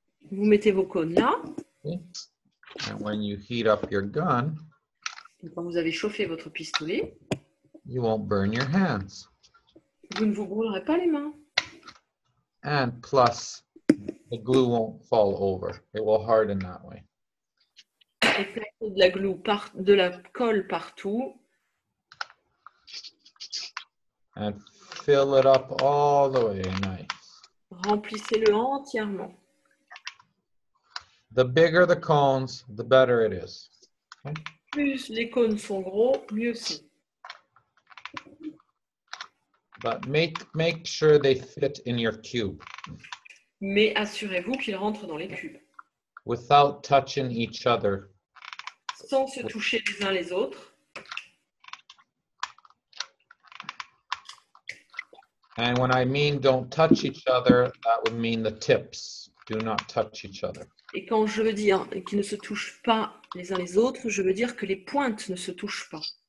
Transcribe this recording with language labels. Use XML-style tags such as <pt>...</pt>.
<fr>vous mettez vos cônes là.</fr> <en>See? And when you heat up your gun,</en> <fr>Et quand vous avez chauffé votre pistolet,</fr> <en>you won't burn your hands.</en> <fr>Vous ne vous brûlerez pas les mains.</fr> <en>And plus, the glue won't fall over. It will harden that way.</en> <fr>Et placez de la colle partout.</fr> <en>And fill it up all the way. Nice.</en> <fr>Remplissez-le entièrement.</fr> <en>The bigger the cones, the better it is. Okay?</en> <fr>Plus les cônes sont gros, mieux c'est.</fr> <en>But make sure they fit in your cube</en> <fr>Mais assurez-vous qu'ils rentrent dans les cubes.</fr> <en>without touching each other.</en> <fr>Sans se toucher les uns les autres.</fr> <en>And when I mean don't touch each other, that would mean the tips do not touch each other.</en> <fr>Et quand je veux dire qu'ils ne se touchent pas les uns les autres, je veux dire que les pointes ne se touchent pas.</fr>